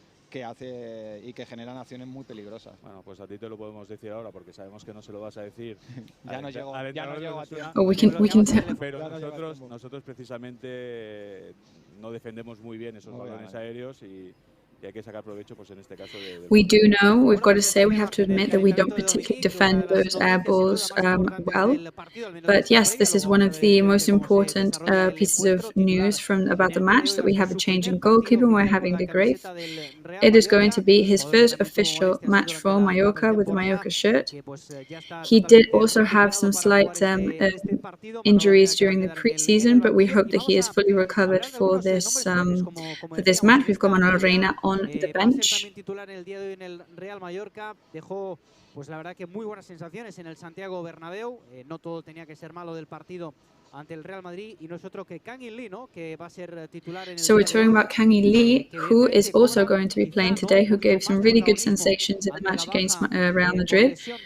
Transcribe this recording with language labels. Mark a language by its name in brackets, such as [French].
[Spanish] Que hace y que generan acciones muy peligrosas. Bueno, pues a ti te lo podemos decir ahora porque sabemos que no se lo vas a decir. ya no llego a ti. [English] Oh, we can tell. [Spanish] Pero nosotros precisamente no defendemos muy bien esos balones aéreos y hay que sacar provecho, pues en este caso [English] We do know, we've got to say, we have to admit that we don't particularly defend those air balls well. But yes, this is one of the most important pieces of news about the match, that we have a change in goalkeeper and we're having De Graaf. It is going to be his first official match for Mallorca with the Mallorca shirt. He did also have some slight injuries during the pre-season, but we hope that he is fully recovered for this match. We've got Manolo Reina on the bench. [Spanish] Titular el día de hoy en el Real Mallorca, dejó pues la verdad que muy buenas sensaciones en el Santiago Bernabéu. No todo tenía que ser malo del partido ante el Real Madrid, y no es otro que Kang In-lee, ¿no? Que va a ser titular en el [English] So we're talking about Kang In-lee, who is also going to be playing today, who gave some really good sensations in the match against Real Madrid.